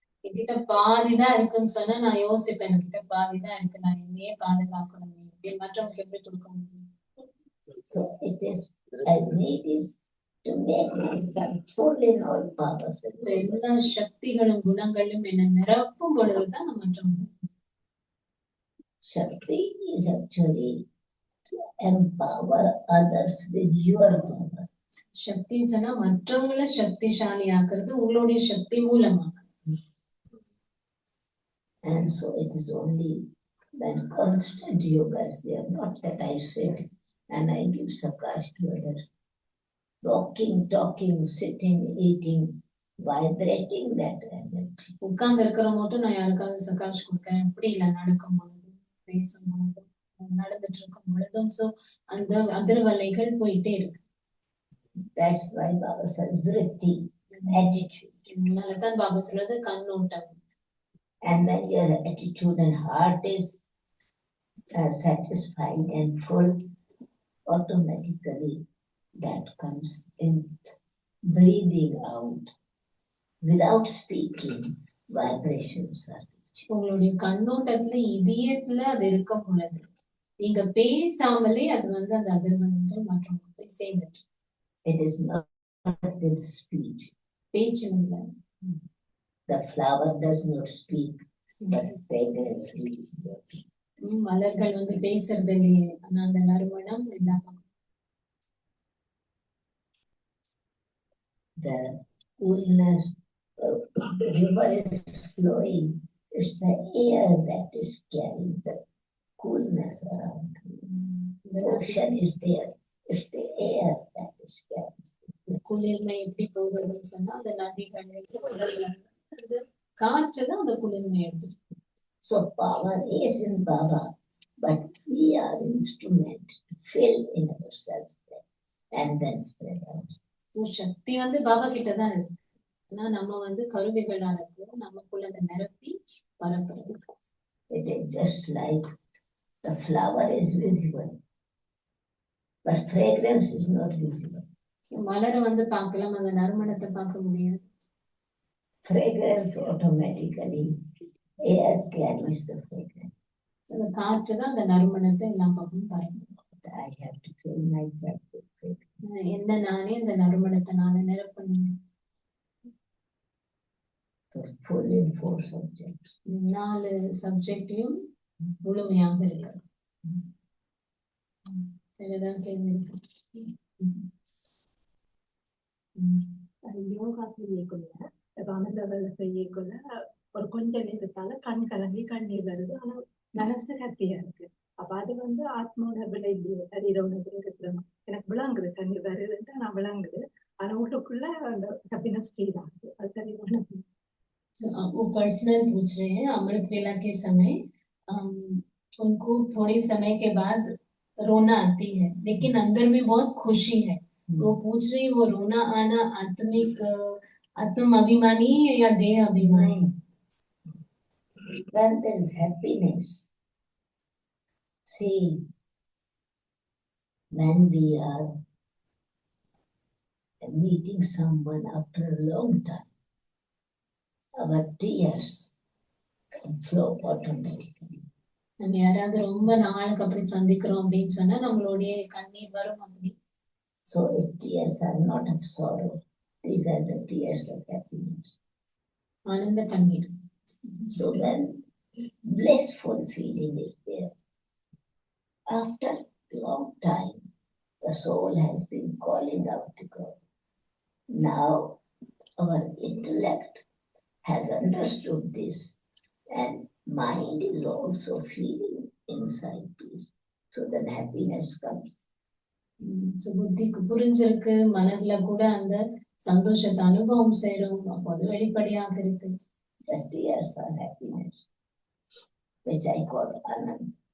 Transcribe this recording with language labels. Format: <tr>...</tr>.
<ta>என்கிட்ட பாதிதான் இருக்குன்னு சொன்னா நான் யோசிப்பேன், என்கிட்ட பாதிதான் இருக்கு, நான் என்னையே பாதுகாக்கணும், மற்றவங்களுக்கு எப்படி கொடுக்க முடியும்?</ta> <en>So it is, I need is to make myself full in all powers.</en> <ta>எல்லா சக்திகளும் குணங்களும் என்ன நிரப்பும் பொழுதுதான் நம்ம மற்றவங்க.</ta> <en>Shakti is actually to empower others with your power.</en> <ta>சக்தின்னு சொன்னா மற்றவங்களை சக்திசாலி ஆக்குறது உங்களுடைய சக்தி மூலமா.</ta> <en>And so it is only when constant yoga is there, not that I sit and I give Sakash to others. Walking, talking, sitting, eating, vibrating that energy.</en> <ta>உட்கார்ந்து இருக்கிற மட்டும் நான் யாருக்காவது சகாஷ் கொடுக்கறேன், எப்படி இல்ல, நடக்கும் பொழுது, பேசும் பொழுதும், நடந்துட்டு இருக்கும் பொழுதும், சோ அந்த அதிர்வலைகள் போயிட்டே இருக்கு.</ta> <en>That's why Baba says vritti, attitude.</en> <ta>அதனாலதான் பாபா சொல்றது கண்ணோட்டம்.</ta> <en>And when your attitude and heart is satisfied and full, automatically that comes in breathing out. Without speaking, vibrations are.</en> <ta>உங்களுடைய கண்ணோட்டத்துல இதயத்துல அது இருக்கும் பொழுது நீங்க பேசாமலே அது வந்து அந்த அதிர்வலைகள் மற்றவங்களுக்கு போய் சேர்ந்துட்டு.</ta> <en>It is not with speech.</en> <ta>பேச்சு இல்லை.</ta> <en>The flower does not speak, but fragrance speaks.</en> <ta>மலர்கள் வந்து பேசுறது இல்லையே, ஆனா அந்த நறுமணம் இல்லாம.</ta> <en>The coolness, the river is flowing. It's the air that is carrying the coolness around. The ocean is there. It's the air that is carrying.</en> <ta>குளிர்மை எப்படி போகுதுன்னு சொன்னா அந்த நதிகள் காற்றுதான் அந்த குளிர்மை எடுத்து.</ta> <en>So power is in Baba, but we are instrument to fill in ourselves and then spread out.</en> <ta>So சக்தி வந்து பாபா கிட்ட தான் இருக்கு. ஆனா நம்ம வந்து கருவிகளா இருக்கோம், நமக்குள்ள அந்த நிரப்பி பரப்புறது.</ta> <en>It is just like the flower is visible, but fragrance is not visible.</en> <ta>So மலரை வந்து பார்க்கலாம், அந்த நறுமணத்தை பார்க்க முடியாது.</ta> <en>Fragrance automatically, air carries the fragrance.</en> <ta>அந்த காற்று தான் அந்த நறுமணத்தை எல்லாம் பக்கம் பரப்பும்.</ta> <en>I have to fill myself with fragrance.</en> <ta>என்ன நானே அந்த நறுமணத்தை நானே நிரப்பணும்.</ta> <en>So full in 4 subjects.</en> <ta>4 சப்ஜெக்ட்லயும் முழுமையாக இருக்கு. வேறதான் கேள்வி இருக்கு? யோகா செய்யக்குள்ள அமிர்தவரை செய்யக்குள்ள ஒரு கொஞ்ச நேரத்தால கண் கலங்கி கண்ணீர் வருது. ஆனா மனசு ஹாப்பியா இருக்கு. அப்ப அது வந்து ஆத்மாவோட விளைவு, சரீர உணர்வு இருக்கிறோம். எனக்கு விளங்குது கண்ணீர் வருதுன்ட்டு நான் விளங்குது. ஆனா உள்ளுக்குள்ள அந்த ஹாப்பினஸ் ஃபீல் ஆகுது. அது சரியான</ta> <hi>वो पर्सनल पूछ रहे हैं। अमृत वेला के समय उनको थोड़े समय के बाद रोना आती है, लेकिन अंदर में बहुत खुशी है। तो पूछ रही वो रोना आना आत्मिक आत्म अभिमानी है या देह अभिमानी?</hi> <en>When there is happiness, see, when we are meeting someone after a long time, our tears can flow automatically.</en> <ta>நம்ம யாராவது ரொம்ப நாளுக்கு அப்படி சந்திக்கிறோம் அப்படின்னு சொன்னா நம்மளுடைய கண்ணீர் வரும். அப்படி</ta> <en>So the tears are not of sorrow. These are the tears of happiness.</en> <ta>ஆனந்த கண்ணீர்.</ta> <en>So when blissful feeling is there, after long time, the soul has been calling out to God. Now our intellect has understood this, and mind is also feeling inside peace. So then happiness comes.</en> <ta>புத்திக்கு புரிஞ்சிருக்கு, மனதுல கூட அந்த சந்தோஷத்தை அனுபவம் செய்யறோம். அப்போது வெளிப்படையாக இருக்கு.</ta> <en>The tears are happiness, which I call Anand.</en>